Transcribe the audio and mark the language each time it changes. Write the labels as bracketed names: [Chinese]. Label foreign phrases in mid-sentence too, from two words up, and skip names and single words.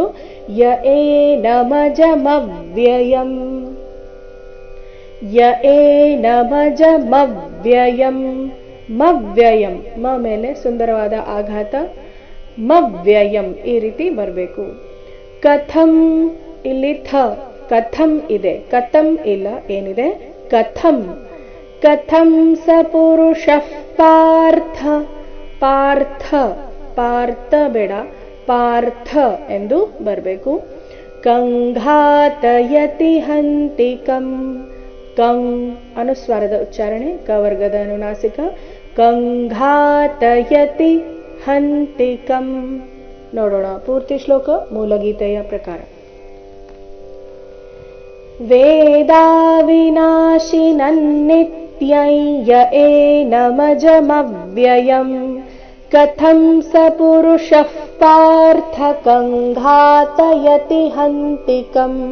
[Sanskrit] ಯ ಏನಮಜಮವ್ಯಯಂ ಯ ಏನಮಜಮವ್ಯಯಂ ಮವ್ಯಯಂ [Kannada] ಮ ಮೇಲೆ ಸುಂದರವಾದ ಆಘಾತ ಮವ್ಯಯಂ ಈ ರೀತಿ ಬರಬೇಕು. ಕಥಂ ಇಲ್ಲಿ ಥ ಕಥಂ ಇದೆ, ಕಥಂ ಇಲ್ಲ, ಏನಿದೆ ಕಥಂ. [Sanskrit] ಕಥಂ ಸ ಪುರುಷಃ ಪಾರ್ಥ ಪಾರ್ಥ ಪಾರ್ಥ [Kannada] ಬೇಡ ಪಾರ್ಥ ಎಂದು ಬರಬೇಕು. [Sanskrit] ಕಂಘಾತಯತಿ ಹಂತಿಕಂ [Kannada] ಕಂ ಅನುಸ್ವಾರದ ಉಚ್ಚಾರಣೆ, ಕವರ್ಗದ ಅನುನಾಸಿಕ. [Sanskrit] ಕಂಘಾತಯತಿ ಹಂತಿಕಂ. [Kannada] ನೋಡೋಣ ಪೂರ್ತಿ ಶ್ಲೋಕ ಮೂಲಗೀತೆಯ ಪ್ರಕಾರ. [Sanskrit] ವೇದಾ ವಿನಾಶಿನನ್ನಿತ್ಯೈ ಯ ಏನಮಜಮವ್ಯಯಂ ಕಥಂ ಸ ಪುರುಷಃ ಪಾರ್ಥ ಕಂಘಾತಯತಿ ಹಂತಿಕಂ.